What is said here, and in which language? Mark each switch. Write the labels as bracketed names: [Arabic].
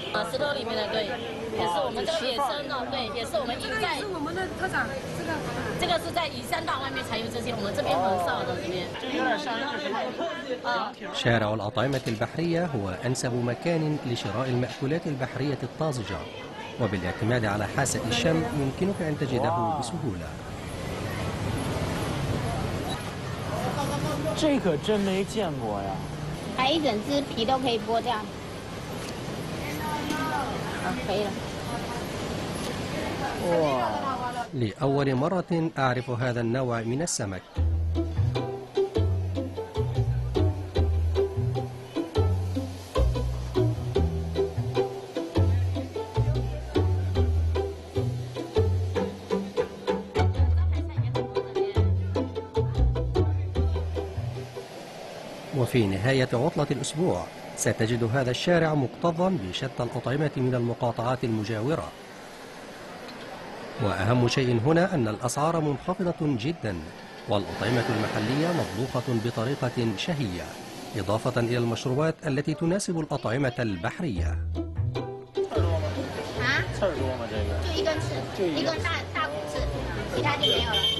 [Chinese] 石头里面的，对，也是我们这个野生的，对，也是我们在，这是我们的特产，这个是在夷山大外面才有这些，我们这边很少的这边。这有点像就是。 [Arabic] شارع الأطعمة البحرية هو أنسب مكان لشراء المأكولات البحرية الطازجة، وبالاعتماد على حاسة الشم يمكنك أن تجده بسهولة. [Chinese] 这可真没见过呀！还一整只皮都可以剥掉，可以了。哇！ [Arabic] لأول مرة أعرف هذا النوع من السمك. وفي نهاية عطلة الأسبوع ستجد هذا الشارع مكتظا بشتى الأطعمة من المقاطعات المجاورة. وأهم شيء هنا أن الأسعار منخفضة جدا، والأطعمة المحلية مطبوخة بطريقة شهية، إضافة إلى المشروبات التي تناسب الأطعمة البحرية. [Chinese] 刺儿多吗？这个？就一根刺，一根大骨刺，其他就没有了。